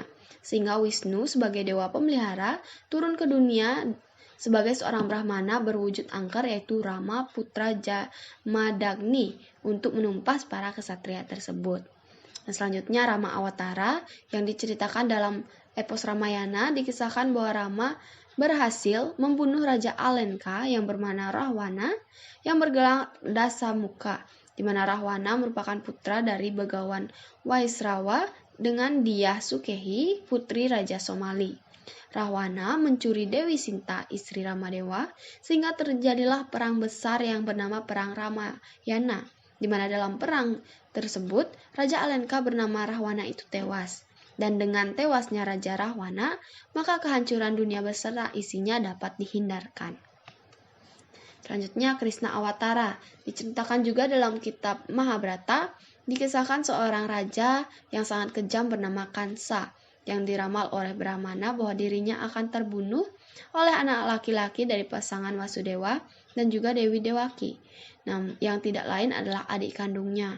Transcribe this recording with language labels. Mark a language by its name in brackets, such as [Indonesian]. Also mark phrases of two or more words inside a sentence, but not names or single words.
[Indonesian] sehingga Wisnu sebagai dewa pemelihara turun ke dunia sebagai seorang Brahmana berwujud angker yaitu Rama putra Jamadagni untuk menumpas para kesatria tersebut. Dan selanjutnya Rama Awatara yang diceritakan dalam epos Ramayana dikisahkan bahwa Rama berhasil membunuh Raja Alenka yang bernama Rahwana yang bergelar Dasamuka, di mana Rahwana merupakan putra dari Begawan Waisrawa dengan Diah Sukehi, putri Raja Somali. Rahwana mencuri Dewi Sinta, istri Ramadewa, sehingga terjadilah perang besar yang bernama Perang Ramayana, di mana dalam perang tersebut Raja Alenka bernama Rahwana itu tewas. Dan dengan tewasnya Raja Rahwana, maka kehancuran dunia beserta isinya dapat dihindarkan. Selanjutnya Krishna Awatara, diceritakan juga dalam kitab Mahabharata, dikisahkan seorang raja yang sangat kejam bernama Kansa, yang diramal oleh Brahmana bahwa dirinya akan terbunuh oleh anak laki-laki dari pasangan Wasudewa dan juga Dewi Dewaki, yang tidak lain adalah adik kandungnya.